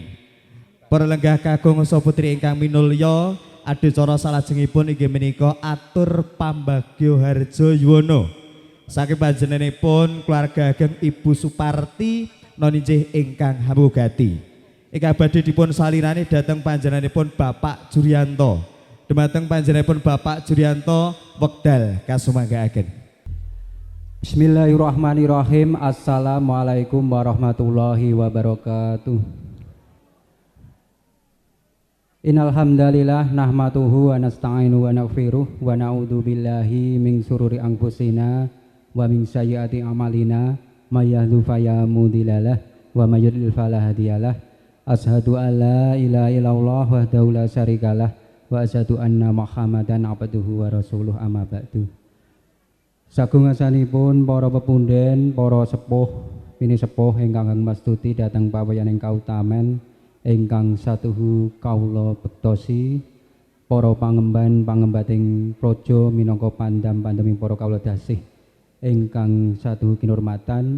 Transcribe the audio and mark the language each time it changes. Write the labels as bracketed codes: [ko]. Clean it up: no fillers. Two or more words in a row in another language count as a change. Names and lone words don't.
[jv] Para lenggah kagung saputri ingkang minulya adicara salajengipun inggih menika atur pambagya harja yuwana saking panjenenganipun keluarga ageng Ibu Suparti noninjih ingkang hamugati. Ingkang badhe dipun salirani dhateng panjenenganipun Bapak Juryanto. Dhumateng panjenenganipun Bapak Juryanto wekdal kasumanggaaken. [ar] بسم الله الرحمن الرحيم السلام عليكم ورحمة الله وبركاته. إن الحمد لله نحمده ونستعينه ونستغفره ونعوذ بالله من شرور أنفسنا ومن سيئات أعمالنا من يهده الله فلا مضل له ومن يضلل فلا هادي له. أشهد أن لا إله إلا الله وحده لا شريك له وأشهد أن محمدا عبده ورسوله أما بعد. [jv] Sagungasanipun para pepunden, para sepuh, pinisepuh ingkang mastuti dhateng pawayaning kautamen ingkang satuhu kawula bektosi, para pangemban-pangembating praja minangka pandam-pandaming para kawula dasih ingkang satuhu kinurmatan.